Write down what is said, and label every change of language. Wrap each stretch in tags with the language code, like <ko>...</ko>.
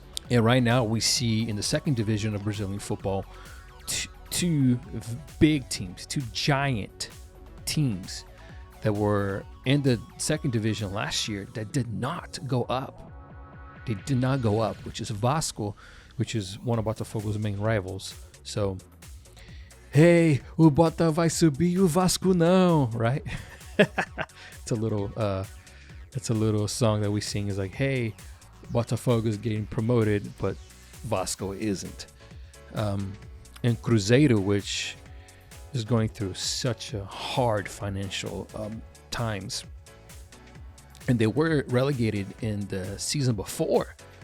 <en>And right now we see in the second division of Brazilian football two big teams, 2 giant teams that were in the second division last year that did not go up. They did not go up, which is Vasco, which is one of Botafogo's main rivals. So, hey,</en> <pt>o Bota vai subir, o Vasco não,</pt> <en>right? It's a little song that we sing. Is like, hey, Botafogo is getting promoted, but Vasco isn't. And Cruzeiro, which is going through such a hard financial times, and they were relegated in the season before.</en>